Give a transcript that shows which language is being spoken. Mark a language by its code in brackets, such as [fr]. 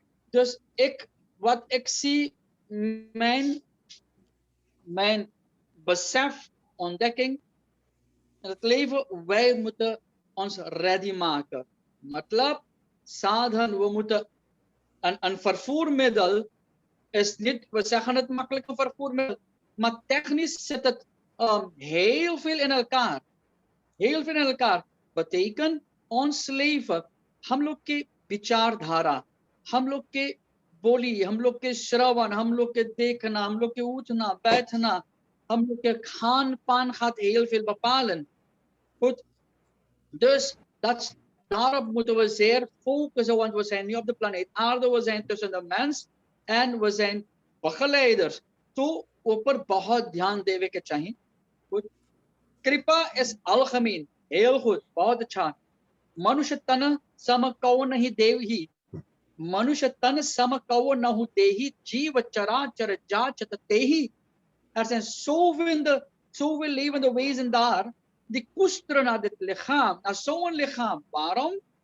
[nl] Dus wat ik zie, mijn besef, ontdekking in het leven, wij moeten ons ready maken. Matlab, sadhan, we moeten een vervoermiddel is niet, we zeggen het makkelijk een vervoermiddel, maar technisch zit het heel veel in elkaar. Heel veel in elkaar. Betekent ons leven, [hi] हम लोग के विचारधारा, हम लोग के बोली, हम लोग के श्रवण, हम लोग के देखना, हम लोग के उठना, बैठना, हम लोग के खान पान [nl] gaat heel veel bepalen. Goed. Dus daarop moeten we zeer focussen, want we zijn niet op de planeet aarde, we zijn tussen de mens en we zijn begeleiders. [hi] तो ऊपर बहुत ध्यान देवे के चाहिए. [nl] Goed. कृपा is algemeen, heel goed, [hi] बहुत अच्छा. मनुष्य तन सम कौ नहीं देवही, मनुष्य तन सम कौ नहु देही, जीव चराचर जाचत तेही. [nl] Er zijn zoveel levende wezens daar die koesteren naar dit lichaam, naar zo'n lichaam. Waarom?